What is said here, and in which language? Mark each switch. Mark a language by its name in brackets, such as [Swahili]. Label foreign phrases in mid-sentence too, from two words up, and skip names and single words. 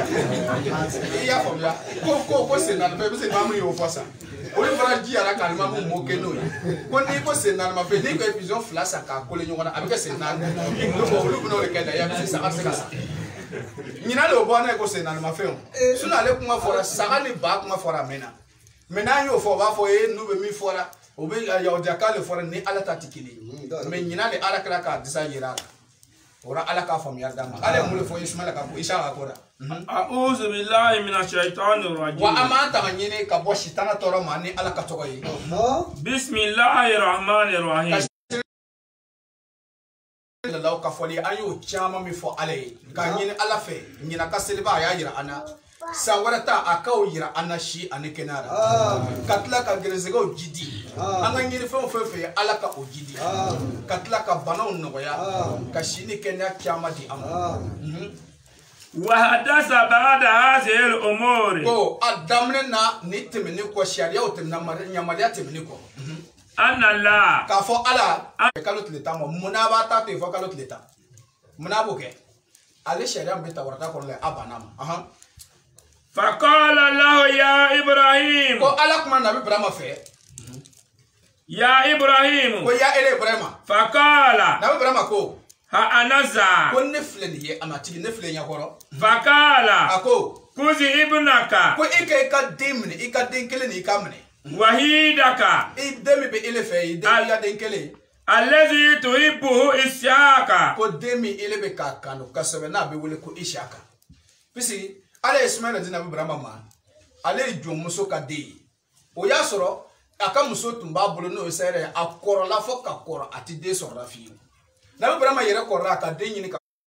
[Bambara] i y'a faamuya ko sen naani fɛn i bɛ se maa min y'o fɔ san olu fana jiyara ka alimamu mɔ kɛ n'o ye ko n'i ko sen naani ma fɛn n'i ko ye pigeon fila san k'a kole ɲɔgɔn na a bɛ kɛ sen naani olu bɛna o de kɛ laya parce que saga tɛ se ka san ɲinan de o bɔ n'a ye ko sen naani ma fɛn o sinon ale kuma fɔra saga ni ba kuma fɔra a mɛnna mais n'an y'o fɔ o b'a fɔ n'u bɛ min fɔra o bɛ yahudiya k'ale fɔra ni ala ta tɛ kelen ye mais ɲinan de ala kɛra k'a disa yira a la o la ala k'a faamuya d'a ma ale ye mun de fɔ Ismaila ka ko Isaka ko la [Arabic] أعوذ بالله من الشيطان الرجيم [Bambara] wa an b'an ta ka ɲini ka bɔ sitana tɔɔrɔ ma ni ala ka tɔgɔ ye [Arabic] بسم الله الرحمن الرحيم [Bambara] law ka fɔli an y'o caman min fɔ ala ye k'a ɲini ala fɛ ɲinan ka seliba a y'a yira an na san wɛrɛ ta a k'aw yira an na si ani kɛnɛya la ka tila ka gɛrɛsɛgɛw jidi an ka ɲini fɛn o fɛn fɛ ala ka o jidi ka tila ka banaw nɔgɔya ka si ni kɛnɛya caman di an ma [Arabic] وحدث بعد هذه الأمور [Bambara] ko a daminɛ na ni tɛmɛni kɔ sariyaw tɛmɛna yamaruya tɛmɛni kɔ anna la k'a fɔ ala kalo tile 10 ma munna b'a ta to yen fɔ kalo tile 10 munna b'o kɛ ale sariya min bɛ Taurata kɔnɔ la a banna ma [Arabic] فقال له يا إبراهيم [Bambara] ko ala kuma nabi Ibrahima fɛ [Arabic] يا إبراهيم [Bambara] ko ya Ibrahima [Arabic] faqala [Bambara] nabi Ibrahima ko [Arabic] ها أنذا [Bambara] ko ne filɛ nin ye a ma tigi ne filɛ ɲɛkɔrɔ [Arabic] faqala [Bambara] a ko [Arabic] خذ ابنك [Bambara] ko i ka den minɛ i ka den kelen ni i ka minɛ [Arabic] wahidaka [Bambara] i den min bɛ ele fɛ i ka den kelen [Arabic] الذي تحبه إسحاق [Bambara] ko den min ele bɛ k'a kanu kosɛbɛ n'a bɛ wele ko Isaka pisi ale Ismaila di Nabi Ibrahima ma ale jom muso ka de o ya soro aka muso tumba bolo no sere akoro la fo ka koro ati de soro la fi Nabi Ibrahima yere korra ka de nyini ka